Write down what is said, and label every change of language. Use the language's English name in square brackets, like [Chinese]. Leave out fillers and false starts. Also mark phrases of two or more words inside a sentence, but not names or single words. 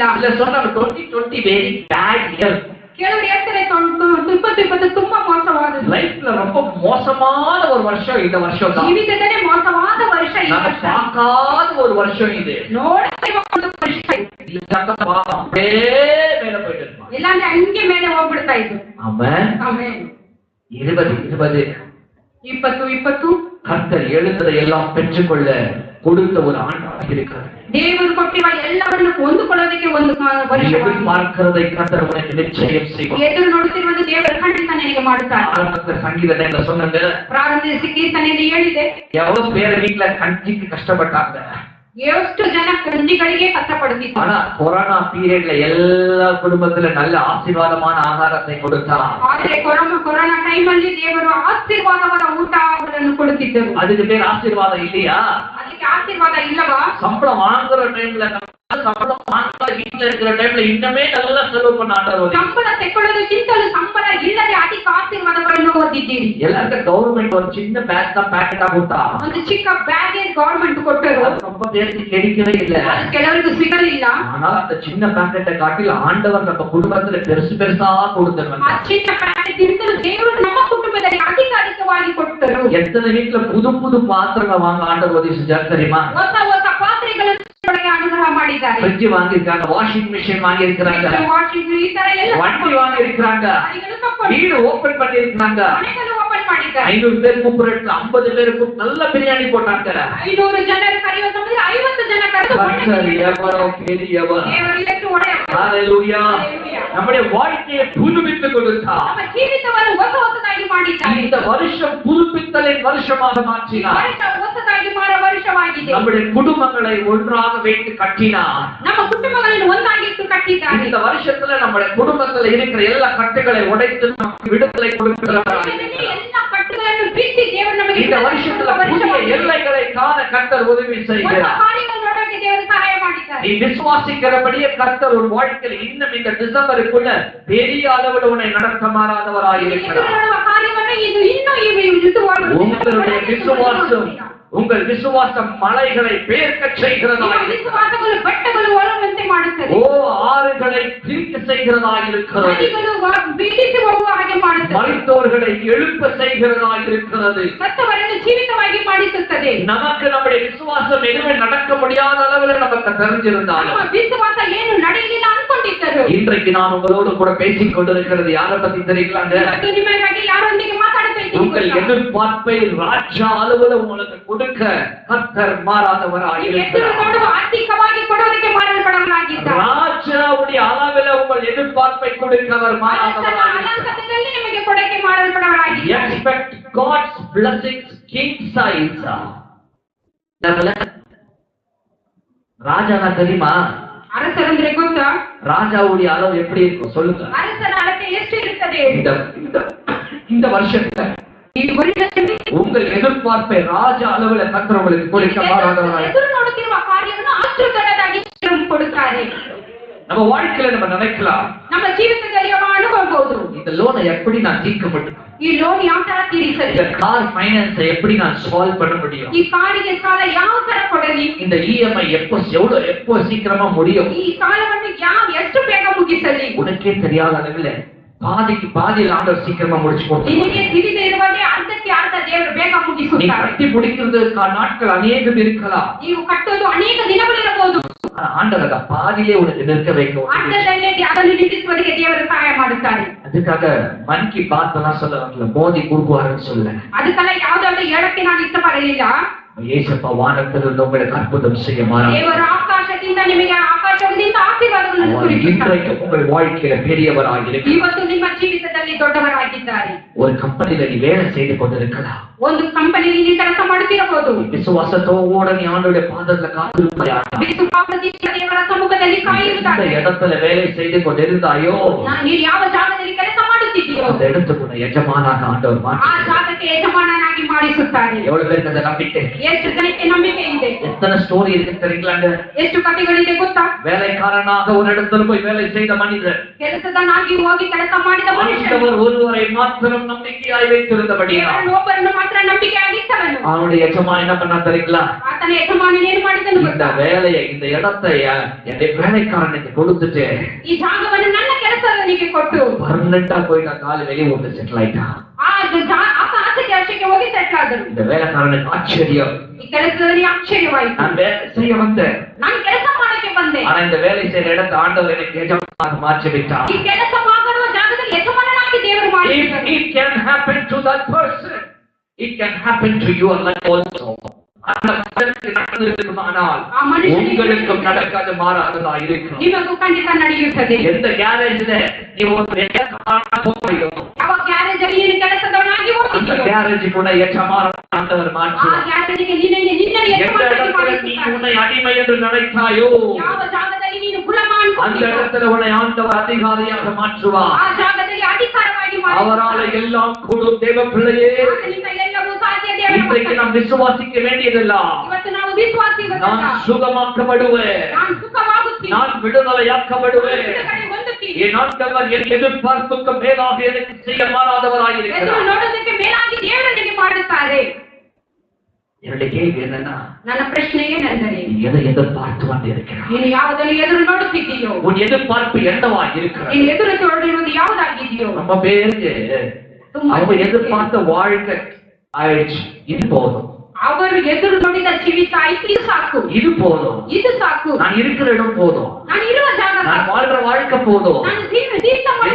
[Tamil] இல்ல சொன்னாங்க 2020 [English] very bad year. [Kannada] ಕೆಲವರು ಹೇಳ್ತಾರೆ 2020 ತುಂಬಾ ಮೋಸವಾದದ್ದು. [Tamil] லைஃப்ல ரொம்ப மோசமான ஒரு வருஷம் இந்த வருஷம் தான். [Kannada] ಜೀವಿತದಲ್ಲಿ ಮೋಸವಾದ ವರ್ಷ ಈ ವರ್ಷ. [Tamil] பார்க்காத ஒரு வருஷம் இது. [Kannada] ನೋಡದೆ ಒಂದು ವರ್ಷ ಇದು. [Tamil] மேல போயிட்டு இருப்பான். [Kannada] ಇಲ್ಲಾಂದ್ರೆ ಹಂಗೆ ಮೇಲೆ ಹೋಗ್ಬಿಡ್ತಾ ಇದ್ದು. [Tamil] ஆமென். [Kannada] ಆಮೆನ್. [Tamil] 2020 கர்த்தர் எழுந்ததை எல்லாம் பெற்றுக்கொள்ள கொடுத்த ஒரு ஆண்டாக இருக்கிறார். [Kannada] ದೇವರು ಕೊಟ್ಟಿರುವ ಎಲ್ಲವನ್ನು ಹೊಂದಿಕೊಳ್ಳೋದಕ್ಕೆ ಒಂದು ವರ್ಷ. [Tamil] பார்க்கிறதை கர்த்தர் உனக்கு நிச்சயம் செய்வார். [Kannada] ಎದುರು ನೋಡುತ್ತಿರುವುದು ದೇವರು ಖಂಡಿತ ನಿನಗೆ ಮಾಡುತ್ತಾರೆ. [Tamil] ஆரம்பத்துல சங்கீதத்துல சொன்னாங்க, [Kannada] ಪ್ರಾರಂಭಿಸಿ ಕೀರ್ತನೆಯಲ್ಲಿ ಹೇಳಿದೆ, [Tamil] எவ்வளவு பேர் வீட்டுல கஞ்சிக்கு கஷ்டப்பட்டாங்க. [Kannada] ಎಷ್ಟು ಜನ ಕಂಜಿಗಳಿಗೆ ಕಷ್ಟಪಡುತ್ತಿದ್ದಾರೆ. [Tamil] ஆனா கொரோனா பீரியட்ல எல்லா குடும்பத்துல நல்ல ஆசீர்வாதமான ஆகாரத்தை கொடுத்தார். [Kannada] ಆದರೆ ಕೊರೋನಾ ಟೈಮ್ ಅಲ್ಲಿ ದೇವರು ಆಶೀರ್ವಾದವಾದ ಊಟಗಳನ್ನು ಕೊಡುತ್ತಿದ್ದರು. [Tamil] அதுக்கு பேர் ஆசீர்வாதம் இல்லையா? [Kannada] ಅದಕ್ಕೆ ಆಶೀರ್ವಾದ ಇಲ್ಲವಾ? [Tamil] சம்பளம் வாங்குற டைம்ல, சம்பளம் வாங்குற வீட்டுல இருக்கிற டைம்ல இன்னமே நல்லா செலவு பண்ண ஆண்டவர். [Kannada] ಸಂಬಳ ತೆಕ್ಕೊಳ್ಳೋದಕ್ಕಿಂತಲೂ ಸಂಬಳ ಇಲ್ಲದೆ ಅಧಿಕ ಆಶೀರ್ವಾದಗಳನ್ನು ಹೊಂದಿದ್ದೀರಿ. [Tamil] எல்லாருக்கும் கவர்மெண்ட் ஒரு சின்ன பேக் தான் [Kannada] ಪ್ಯಾಕೆಟ್ ಆಗುತ್ತಾ? ಒಂದು ಚಿಕ್ಕ ಬ್ಯಾಗ್ ಗವರ್ಮೆಂಟ್ ಕೊಟ್ಟರು. [Tamil] ரொம்ப பேருக்கு கிடைக்கவே இல்ல. [Kannada] ಕೆಲವರಿಗೆ ಸಿಗಲಿಲ್ಲ. [Tamil] ஆனா அந்த சின்ன ಪ್ಯಾಕೆಟ್ காட்டில ஆண்டவர் நம்ம குடும்பத்துல பெருசு பெருசா கொடுத்தார். [Kannada] ಆ ಚಿಕ್ಕ ಪ್ಯಾಕೆಟ್ ಇಂದಲೂ ದೇವರು ನಮ್ಮ ಕುಟುಂಬದಲ್ಲಿ ಅಧಿಕವಾಗಿ ಕೊಟ್ಟರು. [Tamil] எத்தனை வீட்டுல புது புது பாத்திரங்கள் வாங்க ஆண்டவர் உதவி செஞ்சார் தெரியுமா? [Kannada] ಹೊಸ ಹೊಸ ಪಾತ್ರೆಗಳನ್ನು ಅನುಗ್ರಹ ಮಾಡಿದ್ದಾರೆ. [Tamil] ಫ್ರಿಡ್ಜ್ வாங்கிருக்காங்க, [English] washing machine [Tamil] வாங்கிருக்காங்க, [Kannada] ಈ ತರ ಎಲ್ಲ [Tamil] வண்டி வாங்கிருக்காங்க, வீடு ஓபன் பண்ணிருக்காங்க. 500 பேர் கூப்பிடுறது 50 பேருக்கு நல்ல பிரியாணி போட்டாங்க. [Kannada] 500 ಜನರು ಕರೆಯುವ ಸಮಯದಲ್ಲಿ 50 ಜನ ಕರೆದು [Tamil] ஹalleluya. நம்முடைய வாழ்க்கையை புதுப்பித்து கொடுத்தார். [Kannada] ನಮ್ಮ ಜೀವಿತವನ್ನು ಹೊಸದಾಗಿ ಮಾಡಿದ್ದಾರೆ. [Tamil] இந்த வருஷம் புதுப்பித்தலின் வருஷமாக மாற்றினார். [Kannada] ಹೊಸದಾಗಿ ಮಾಡುವ ವರ್ಷವಾಗಿದೆ. [Tamil] நம்முடைய குடும்பங்களை ஒன்றாக வைத்து கட்டினார். [Kannada] ನಮ್ಮ ಕುಟುಂಬಗಳನ್ನು ಒಂದಾಗಿಟ್ಟು ಕಟ್ಟಿದ್ದಾರೆ. [Tamil] இந்த வருஷத்துல நம்முடைய குடும்பத்துல இருக்கிற எல்லா கட்டுகளை உடைத்து நமக்கு விடுதலை கொடுக்கிறார். [Kannada] எல்லா கட்டுಗಳನ್ನು ಬಿಚ್ಚಿ ದೇವರು ನಮಗೆ [Tamil] இந்த வருஷத்துல புதிய எல்லைகளை காண கர்த்தர் உதவி செய்கிறார். [Kannada] ದೇವರು ಸಹಾಯ ಮಾಡಿದ್ದಾರೆ. [Tamil] நீ விசுவாசிக்கிறபடியே கர்த்தர் ஒரு வாழ்க்கையில் இன்னும் இந்த டிசம்பருக்குள்ள பெரிய அளவில் உன்னை நடத்த மாறாதவராய் இருக்கிறார். உங்களுடைய விசுவாசம், உங்கள் விசுவாசம் மலைகளை பெயர்க்க செய்கிறதாக இருக்கிறது. ஓ, ஆறுகளை பிரிக்க செய்கிறதாக இருக்கிறது. மரித்தோர்களை எழுப்ப செய்கிறதாக இருக்கிறது. [Kannada] ಜೀವಿತವಾಗಿ ಮಾಡಿಸುತ್ತದೆ. [Tamil] நமக்கு நம்முடைய விசுவாசம் எதுவுமே நடக்க முடியாத அளவில் நமக்கு தெரிஞ்சிருந்தாலும் [Kannada] ನಮ್ಮ ವಿಶ್ವಾಸ ಏನು ನಡೆಯಲಿಲ್ಲ ಅನ್ಕೊಂಡಿದ್ದರು. [Tamil] இன்றைக்கு நான் உங்களோடு கூட பேசிக் கொண்டிருக்கிறது யாரை பத்தி தெரியுங்களாங்க? [Kannada] ಇವತ್ತು ನಿಮ್ಮ ಬಗ್ಗೆ ಯಾರೊಂದಿಗೆ ಮಾತಾಡ್ತಾ ಇದ್ದೀನಿ [Tamil] உங்கள் [Kannada] ಗೊತ್ತಾ? [Tamil] எதிர்பார்ப்பை ராஜா அளவில் உங்களுக்கு கொடுக்க கர்த்தர் மாறாதவராக [Kannada] ಎದುರು [Tamil] இருக்கிறார். [Kannada] ನೋಡುವ ಆರ್ಥಿಕವಾಗಿ ಕೊಡೋದಕ್ಕೆ ಮಾಡಲ್ಪಡಲಾಗಿದ್ದಾರೆ. [Tamil] ராஜாவுடைய அளவில் உங்கள் எதிர்பார்ப்பை கொடுக்க அவர் மாறாதவராக இருக்கிறார். [Kannada] ಅಲಂಕೃತದಲ್ಲಿ ನಿಮಗೆ ಕೊಡಕ್ಕೆ ಮಾಡಲ್ಪಡಲಾಗಿದ್ದಾರೆ. [English] Expect God's blessings king size. [Tamil] ராஜானா தெரியுமா? [Kannada] ಅರಸರಂದ್ರೆ ಗೊತ್ತಾ? [Tamil] ராஜாவுடைய அளவு எப்படி இருக்கும் சொல்லுங்க. [Kannada] ಅರಸನ ಅಳತೆ ಎಷ್ಟು ಇರುತ್ತದೆ? [Tamil] இந்த வருஷத்துல [Kannada] ಈ ವರ್ಷದಲ್ಲಿ [Tamil] உங்கள் எதிர்பார்ப்பை ராஜா அளவுல கர்த்தர் உங்களுக்கு கொடுக்க மாறாதவராக. [Kannada] ಎದುರು ನೋಡುತ್ತಿರುವ ಕಾರ್ಯವನ್ನು ಅಷ್ಟು ದೊಡ್ಡದಾಗಿ ಕೊಡುತ್ತಾರೆ. [Tamil] நம்ம வாழ்க்கையில நம்ம நினைக்கலாம், [Kannada] ನಮ್ಮ ಜೀವಿತದಲ್ಲಿ ಅನುಭವಬಹುದು, [Tamil] இந்த லோனை எப்படி நான் தீர்க்க முடியும், [Kannada] ಈ ಲೋನ್ ಯಾವ ತರ ತೀರಿಸಲಿ, [Tamil] இந்த [English] car finance [Tamil] எப்படி நான் சால்வ் பண்ண முடியும், [Kannada] ಈ ಕಾರಿಗೆ ಸಾಲ ಯಾವ ತರ ಕೊಡಲಿ, [Tamil] இந்த இஎம்ஐ எப்போ சீக்கிரமா முடியும், [Kannada] ಈ ಸಾಲವನ್ನು ಎಷ್ಟು ಬೇಗ ಮುಗಿಸಲಿ. [Tamil] உனக்கே தெரியாத அளவில் பாதியில் ஆண்டவர் சீக்கிரமா முடிச்சு போட்டு [Kannada] ನಿನಗೆ ತಿಳಿದೇ ಇರುವಾಗೆ ಅರ್ಧಕ್ಕೆ ಅರ್ಧ ದೇವರು ಬೇಗ [Tamil] நீ [Kannada] ಮುಗಿಸುತ್ತಾರೆ. [Tamil] கட்டி முடிக்கிறதுக்கு நாட்கள் அநேகம் இருக்கலாம். [Kannada] ನೀವು ಕಟ್ಟೋದು ಅನೇಕ ದಿನಗಳಿರಬಹುದು. [Tamil] ஆண்டவர் அத பாதியிலே உனக்கு நிற்க வைக்கும். [Kannada] ಅರ್ಧದಲ್ಲೇ ಅದನ್ನು ನಿಲ್ಲಿಸುವವರಿಗೆ ದೇವರು ಸಹಾಯ ಮಾಡುತ್ತಾರೆ. [Tamil] அதுக்காக மன் கி பாத் எல்லாம் சொல்ல வரல, மோதி கூறுவாருன்னு சொல்ல. [Kannada] ಅದಕ್ಕೆಲ್ಲ ಯಾವ್ದಾದ್ರು ಹೇಳಕ್ಕೆ ನಾನು ಇಷ್ಟಪಡಲಿಲ್ಲ. [Tamil] ஏசப்பா வானத்திலிருந்து உங்களுக்கு அற்புதம் செய்ய மாறார். [Kannada] ದೇವರ ಆಕಾಶದಿಂದ ನಿಮಗೆ ಆಕಾಶದಿಂದ ಆಶೀರ್ವಾದಗಳನ್ನು ಸುರಿಸುತ್ತಾರೆ. [Tamil] இன்றைக்கு உங்கள் வாழ்க்கையில பெரியவராக இருக்கிறார். [Kannada] ಇವತ್ತು ನಿಮ್ಮ ಜೀವಿತದಲ್ಲಿ ದೊಡ್ಡವರಾಗಿದ್ದಾರೆ. [Tamil] ஒரு கம்பெனில நீ வேலை செய்து கொண்டிருக்கலாம். [Kannada] ಒಂದು ಕಂಪನಿಯಲ್ಲಿ ನೀವು ಕೆಲಸ ಮಾಡುತ್ತಿರಬಹುದು. [Tamil] விசுவாசத்தோட நீ ஆண்டவருடைய பாதத்துல காத்திருப்பாயா? [Kannada] ವಿಶ್ವಾಸದಿಂದ ದೇವರ ಸಮ್ಮುಖದಲ್ಲಿ ಕಾಯುತ್ತಾರೆ. [Tamil] இந்த இடத்துல வேலை செய்து கொண்டிருந்தாயோ, [Kannada] ನೀವು ಯಾವ ಜಾಗದಲ್ಲಿ ಕೆಲಸ ಮಾಡುತ್ತಿದ್ದೀಯೋ [Tamil] அந்த இடத்துக்கு எஜமானாக ஆண்டவர் [Kannada] ಆ [Tamil] மாற்றி [Kannada] ಜಾಗಕ್ಕೆ ಯಜಮಾನನಾಗಿ ಮಾಡಿಸುತ್ತಾರೆ. [Tamil] எவ்வளவு பேருக்கு அந்த நம்பிக்கை? [Kannada] ಎಷ್ಟು ಜನಕ್ಕೆ ನಂಬಿಕೆ ಇದೆ? [Tamil] எத்தனை ஸ்டோரி இருக்கு தெரியுங்களாங்க? [Kannada] ಎಷ್ಟು ಕಥೆಗಳಿದೆ ಗೊತ್ತಾ? [Tamil] வேலைக்காரனாக ஒரு இடத்துல போய் வேலை செய்த மனிதர் [Kannada] ಕೆಲಸದನಾಗಿ ಹೋಗಿ ಕೆಲಸ ಮಾಡಿದ ಮನುಷ್ಯ [Tamil] ஆண்டவர் ஒருவரை மாத்திரம் நம்பிக்கையாய் வைத்திருந்தபடியால் [Kannada] ಒಬ್ಬರನ್ನು ಮಾತ್ರ ನಂಬಿಕೆಯಾಗಿದ್ದವನು. [Tamil] அவனுடைய எஜமான் என்ன பண்ணா தெரியுங்களா? [Kannada] ಆತನ ಯಜಮಾನ ಏನು ಮಾಡಿದನು [Tamil] இந்த [Kannada] ಗೊತ್ತಾ? [Tamil] வேலையை இந்த இடத்தை என் வேலைக்காரனுக்கு கொடுத்துட்டு [Kannada] ಈ ಜಾಗವನ್ನು ನನ್ನ ಕೆಲಸದವನಿಗೆ ಕೊಟ್ಟು [Tamil] பர்மனண்டா போயிட்டு கால வெளியே வந்து செட்டில் ஆயிட்டான். [Kannada] ಆತ ಆಚೆಗೆ ಆಚೆಗೆ ಹೋಗಿ ಸೆಟ್ಲ್ ಆದರು. [Tamil] இந்த வேலைக்காரனுக்கு ஆச்சரியம், [Kannada] ಈ ಕೆಲಸದಲ್ಲಿ ಆಶ್ಚರ್ಯವಾಯಿತು. [Tamil] நான் வேலை செய்ய வந்தேன், [Kannada] ನಾನು ಕೆಲಸ ಮಾಡಕ್ಕೆ ಬಂದೆ. [Tamil] ஆனா இந்த வேலை செய்யற இடத்தை ஆண்டவர் எனக்கு எஜமானாக மாற்றி விட்டார். [Kannada] ಈ ಕೆಲಸ ಮಾಡುವ ಜಾಗದಲ್ಲಿ ಯಜಮಾನನಾಗಿ ದೇವರು ಮಾಡಿದ್ದಾರೆ. [English] It can happen to that person. It can happen to your life also. [Tamil] அந்த மனிதனுக்கு நடந்திருக்குமானால் உங்களுக்கு நடக்காது மாறாததா இருக்கும். [Kannada] ನಿಮಗೂ ಖಂಡಿತ ನಡೆಯುತ್ತದೆ. [Tamil] எந்த கேரேஜ்ல நீ ஒரு போறியோ, [Kannada] ಯಾವ ಗ್ಯಾರೇಜ್ ಅಲ್ಲಿ ನೀನು ಕೆಲಸದವನಾಗಿ [Tamil] அந்த [Kannada] ಹೋಗಿದ್ದೀಯೋ [Tamil] கேரேஜ் கூட எஜமான ஆண்டவர் [Kannada] ಆ [Tamil] மாற்றுவார். [Kannada] ಗ್ಯಾರೇಜ್ಗೆ ನಿನ್ನ [Tamil] எந்த [Kannada] ಯಜಮಾನನಾಗಿ [Tamil] இடத்துல நீ [Kannada] ಮಾಡಿಸುತ್ತಾರೆ. [Tamil] உன்னை அடிமை என்று நினைத்தாயோ, [Kannada] ಯಾವ ಜಾಗದಲ್ಲಿ ನೀನು ಗುಲಾಮ [Tamil] அந்த [Kannada] ಅನ್ಕೊಂಡಿಯೋ [Tamil] இடத்துல உன்னை ஆண்டவர் அதிகாரியாக மாற்றுவார். [Kannada] ಆ ಜಾಗದಲ್ಲಿ ಅಧಿಕಾರವಾಗಿ [Tamil] அவரால் [Kannada] ಮಾಡಿಸುತ್ತಾರೆ. [Tamil] எல்லாம் கூடும். தேவ பிள்ளையே, [Kannada] ಆತನಿಂದ ಎಲ್ಲವೂ ಸಾಧ್ಯ. ದೇವರ [Tamil] இன்றைக்கு நாம் விசுவாசிக்க வேண்டியதெல்லாம், [Kannada] ಇವತ್ತು ನಾವು ವಿಶ್ವಾಸಿಗಳು. [Tamil] நான் சுகமாக்கப்படுவேன், [Kannada] ನಾನು ಸುಖವಾಗುತ್ತೀನಿ. [Tamil] நான் விடுதலையாக்கப்படுவேன், [Kannada] ಬಿಡುಗಡೆ ಹೊಂದುತ್ತೀನಿ. [Tamil] என் ஆண்டவர் என் எதிர்பார்ப்புக்கு மேலாக எனக்கு செய்ய [Kannada] ಎದುರು [Tamil] மாறாதவராயிருக்கிறார். [Kannada] ನೋಡೋದಕ್ಕೆ ಮೇಲಾಗಿ ದೇವರನಿಗೆ ಮಾಡುತ್ತಾರೆ. [Tamil] என்னுடைய கேள்வி என்னன்னா, [Kannada] ನನ್ನ ಪ್ರಶ್ನೆ ಏನೆಂದರೆ, [Tamil] நீ எதை எதிர்பார்த்து கொண்டிருக்கிறாய்? [Kannada] ನೀನು ಯಾವುದನ್ನು ಎದುರು ನೋಡುತ್ತಿದ್ದೀಯೋ, [Tamil] உன் எதிர்பார்ப்பு என்னவா இருக்கிறது? [Kannada] ನೀನು ಎದುರು ನೋಡಿರುವುದು ಯಾವುದಾಗಿದೆಯೋ, [Tamil] நம்ம பேருக்கு அவங்க எதிர்பார்த்த வாழ்க்கை ஆயிடுச்சு, இது போதும், [Kannada] ಅವರು ಎದುರು ನೋಡಿದ ಜೀವಿತ ಆಯ್ತು, ಇದು ಸಾಕು, [Tamil] இது போதும், [Kannada] ಇದು ಸಾಕು, [Tamil] நான் இருக்கிற இடம் போதும், [Kannada] ನಾನು ಇರುವ ಜಾಗ [Tamil] நான் [Kannada] ಸಾಕು, [Tamil] வாழ்ற வாழ்க்கை போதும், [Kannada] ನಾನು ಜೀವಿತ ಮಾಡೋದು